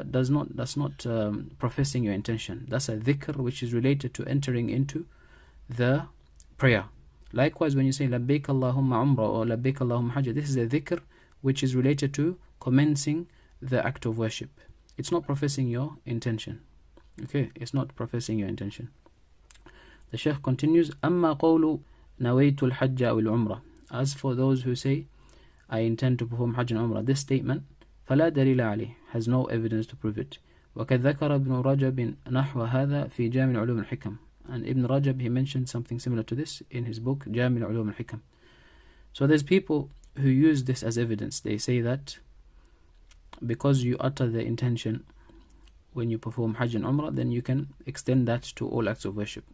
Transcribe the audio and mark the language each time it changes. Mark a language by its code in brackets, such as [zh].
[en] That's not professing your intention. That's a dhikr which is related to entering into the prayer. Likewise, when you say Labbaik Allahumma Umrah or Labbaik Allahumma Hajj, this is a dhikr which is related to commencing the act of worship. It's not professing your intention. Okay, it's not professing your intention. The Shaykh continues, [ar] أما قول نويت الحج أو العمرة. [en] As for those who say, I intend to perform Hajj and Umrah, this statement [ar] فلا دليل عليه, [en] has no evidence to prove it. [ar] وقد ذكر ابن رجب نحو هذا في جامع علوم الحكم. [en] And Ibn Rajab, he mentioned something similar to this in his book Jami' al-Ulum al-Hikam. So there's people who use this as evidence. They say that because you utter the intention when you perform Hajj and Umrah, then you can extend that to all acts of worship.